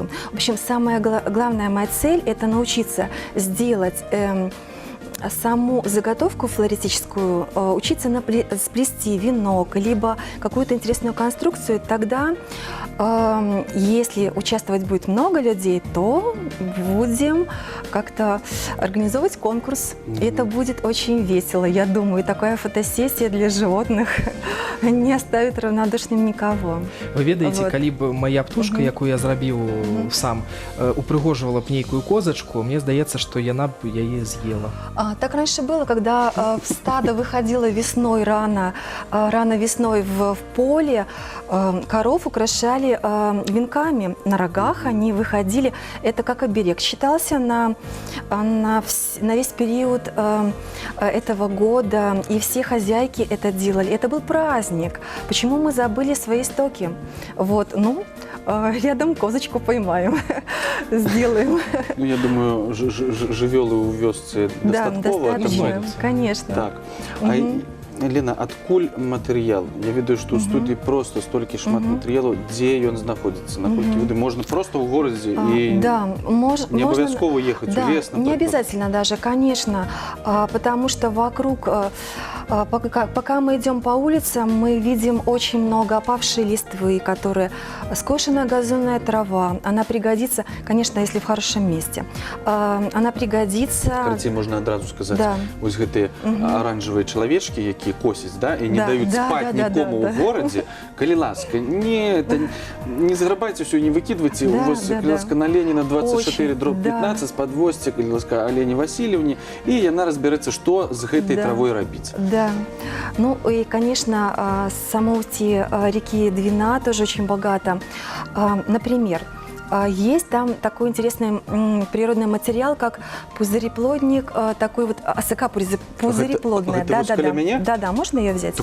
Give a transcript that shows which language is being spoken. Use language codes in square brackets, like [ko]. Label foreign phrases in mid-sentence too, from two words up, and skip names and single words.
[ru] В общем, самая главная моя цель – это научиться сделать саму заготовку флористическую, учиться сплести венок, либо какую-то интересную конструкцию, тогда, если участвовать будет много людей, то будем как-то организовывать конкурс. Это будет очень весело, я думаю. Такая фотосессия для животных не оставит равнодушным никого. [be] Вы ведаеце, [ru] Вот. [be] калі б моя птушка, якую я зрабіў сам, упрыгожвала б нейкую козачку, мне здаецца, што яна б яе з'ела. [ru] Так раньше было, когда стадо выходило весной рано весной в поле, коров украшали венками на рогах, они выходили, это как оберег считался на весь период этого года, и все хозяйки это делали. Это был праздник. Почему мы забыли свои истоки? Вот, ну, рядом козочку поймаем, сделаем. Ну, я думаю, [be] жывёлы ў вёсцы [ru] Да, [be] дастаткова. [ru] достаточно, конечно. [be] Так. Лена, адкуль матэрыял? Я ведаю, што ў студыі просто столькі шмат матэрыялаў, дзе ён знаходзіцца, наколькі ведаю, можна просто ў горадзе і [ru] да, [be] не абавязкова ехаць у лес, [ru] не обязательно даже, конечно, потому что вокруг, пока мы идем по улицам, мы видим очень много опавшей листвы, которая скошенная газонная трава, она пригодится, конечно, если в хорошем месте, она пригодится... [be] Карацей, можна адразу сказаць, [ru] Да. [be] вось гэтыя аранжавыя чалавечкі, якія косяць, да, і не даюць спаць нікому ў горадзе, калі ласка, не заграбайце ўсё, не выкідвайце, вось, калі ласка, на Леніна 24/15, подвозьце, калі ласка, Алені Васильевне, і яна разбярэцца, што з гэтай травой рабіць. [ru] Да. Ну и, конечно, само устье реки Двина тоже очень богато. Например, есть там такой интересный природный материал, как пузыреплодник, такой вот осока пузыреплодная. Это возле меня? Да, можно ее взять?